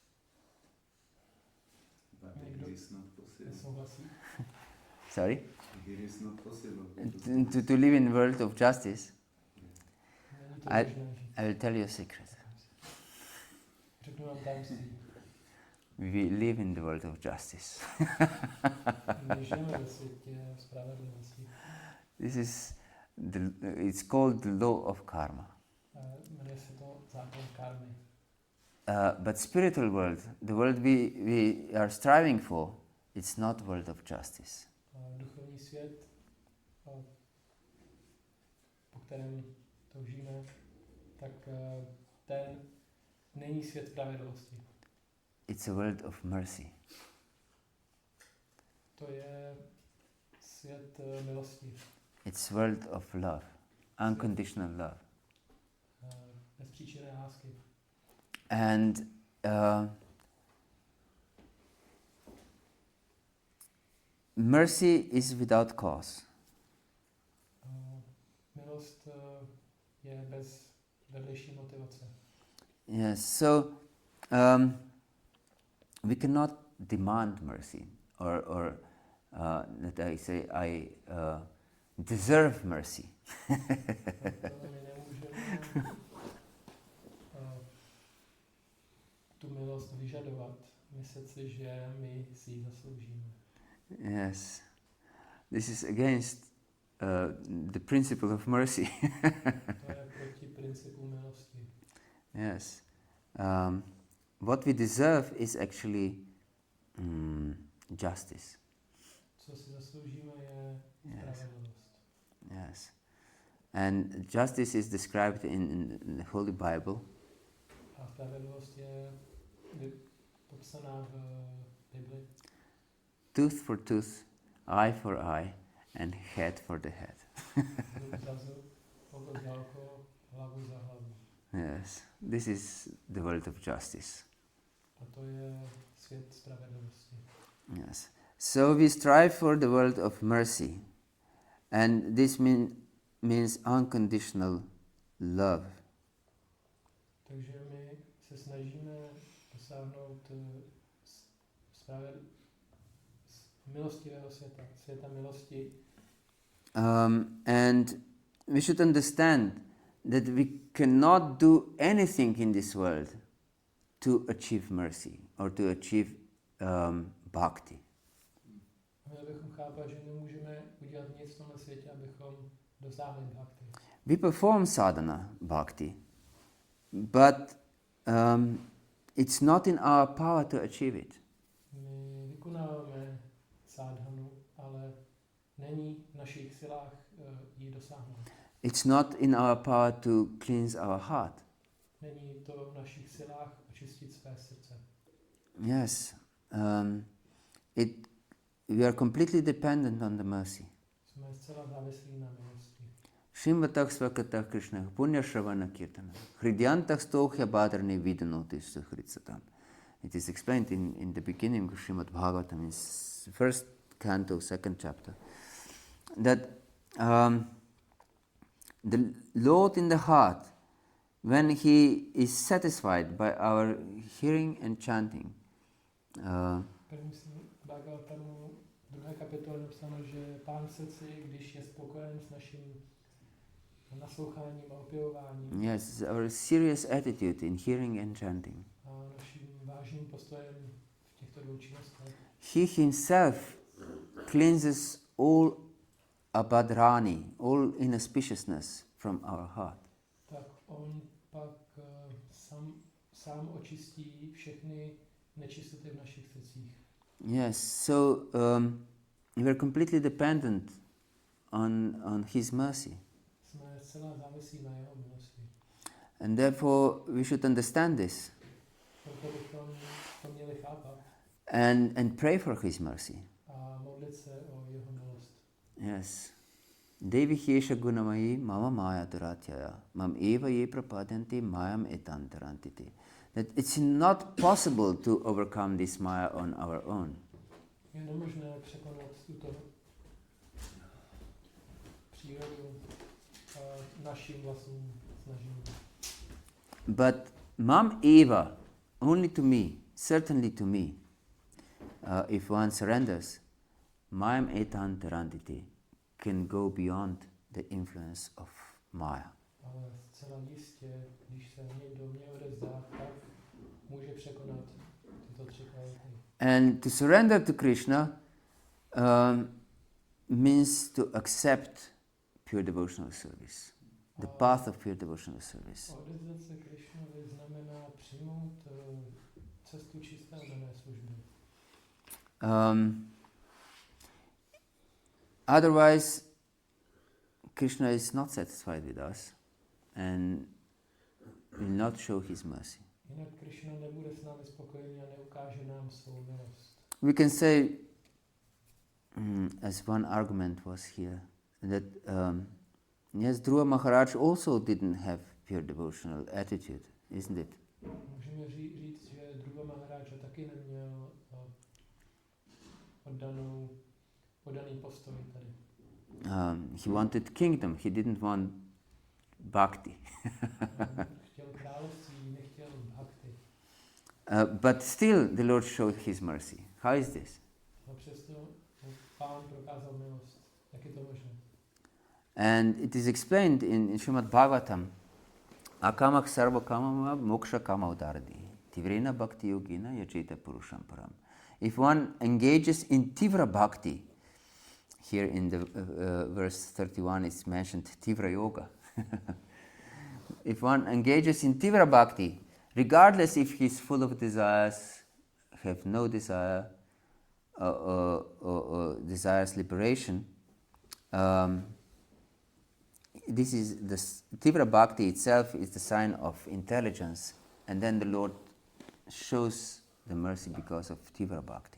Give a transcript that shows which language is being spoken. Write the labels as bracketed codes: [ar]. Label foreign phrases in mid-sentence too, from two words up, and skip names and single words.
[cs] Někdo nesouhlasí? [en] Sorry? Here is not possible. To live in the world of justice? [cs] Není to možné žít. [en] I will tell you a secret. [cs] Řeknu vám tajemství. [en] We live in the world of justice. [cs] My žijeme ve světě spravedlnosti. [en] It's called the law of karma. [cs] Jmenuje se to zákon karmy. [en] But spiritual world, the world we are striving for, it's not world of justice. [cs] Duchovní svět, po kterém toužíme, tak ten není svět spravedlnosti. [en] It's a world of mercy. [cs] To je svět milosti. [en] It's world of love, unconditional love. [cs] Bezpříčinné lásky. [en] And mercy is without cause. [cs] Milost je bez vedlejší motivace. [en] Yes, so we cannot demand mercy, or that I say I deserve mercy. [cs] Proto my nemůžeme tu milost vyžadovat, myslet si, že my si ji zasloužíme. [en] Yes, this is against the principle of mercy. [cs] To je proti principu milosti. [en] Yes, what we deserve is actually justice. [cs] Co si zasloužíme, je spravedlnost. [en] Yes, and justice is described in the Holy Bible. [cs] A spravedlnost je popsaná v Bibli. [en] Tooth for tooth, eye for eye, and head for the head. [cs] Zub za zub, oko za oko, hlavu za hlavu. [en] Yes, this is the world of justice. [cs] A to je svět spravedlnosti. [en] Yes. So we strive for the world of mercy, and this means unconditional love. [cs] Takže my se snažíme dosáhnout milostivého světa, světa milosti. [en] And we should understand that we cannot do anything in this world to achieve mercy or to achieve bhakti. [cs] Měli bychom chápat, že nemůžeme udělat nic v tomhle světě, abychom dosáhli bhakti. [en] We perform [sa] sadhana bhakti, [en] but it's not in our power to achieve it. [cs] My vykonáváme sadhanu, ale není v našich silách ji dosáhnout. [en] It's not in our power to cleanse our heart. [cs] Není to v našich silách očistit své srdce. [en] Yes, we are completely dependent on the mercy. [cs] Jsme zcela závislí na milosti. [sa] Shrimvatah svakatah Krišnův punya shravana kirtana hridyantah stohya badrani vidanotis hritsatam. [en] It is explained in the beginning of Srimad Bhagavatam, in first canto, second chapter, that the Lord in the heart, when he is satisfied by our hearing and chanting, [cs] Bhagavata-dharmu, druhé kapitole napsáno, že Pán v srdci, když je spokojen s naším nasloucháním a opěvováním. [en] Yes, our serious attitude in hearing and chanting. [cs] A naším vážným postojem v těchto dvou činnostech. [en] He himself cleanses all abhadrani, all inauspiciousness from our heart. [cs] Tak on pak sám očistí všechny nečistoty v našich srdcích. [en] Yes, so we are completely dependent on his mercy. [cs] Jsme zcela závislí na jeho milosti. [en] And therefore we should understand this [cs] Proto bychom to měli chápat [en] and pray for his mercy. [cs] a modlit se o jeho milost. [en] Yes. [sa] Devi Hyesha Gunamayi Mama Maya Duratyaya Mam Eva Ye Prapadyanti Mayam Etantarantiti. [en] That it's not possible to overcome this Maya on our own. [cs] Je nemožné překonat tuto přírodu naším vlastním snažením. [sa] But Mam Eva, [en] only to me, certainly to me, if one surrenders, [sa] Mayam Etantarantiti [en] can go beyond the influence of Maya. [cs] Ale zcela jistě, když se někdo mě odezdá, tak může překonat tyto tři kvality. [en] And to surrender to Krishna means to accept pure devotional service, the path of pure devotional service. [cs] Odezdat se Krišnovi znamená přijmout cestu čisté oddané služby. [en] Otherwise, Krishna is not satisfied with us and will not show his mercy. [cs] Jinak Krišna nebude s námi spokojený a neukáže nám svou milost. [en] We can say, as one argument was here, that yes, Dhruva Maharaj also didn't have pure devotional attitude, isn't it? [cs] Můžeme říct, že Dhruva Maharaj taky neměl oddaný postoj tady. [en] He wanted kingdom, he didn't want bhakti. [cs] Chtěl království, nechtěl bhakti. [en] But still the Lord showed his mercy. How is this? [cs] A přesto Pán prokázal milost. Jak je to možné? [en] And it is explained in Srimad Bhagavatam, [sa] Akamak sarva kamama moksha kama udardi, tivrena bhakti yogina yajita purusham param. [en] If one engages in [sa] tivra bhakti, [en] here in the verse 31 it's mentioned [sa] tivra yoga. [en] If one engages in [sa] tivra bhakti, [en] regardless if he's full of desires, have no desire, or desires liberation, this is the [sa] tivra bhakti [en] itself is the sign of intelligence, and then the Lord shows the mercy because of [sa] tivra bhakti.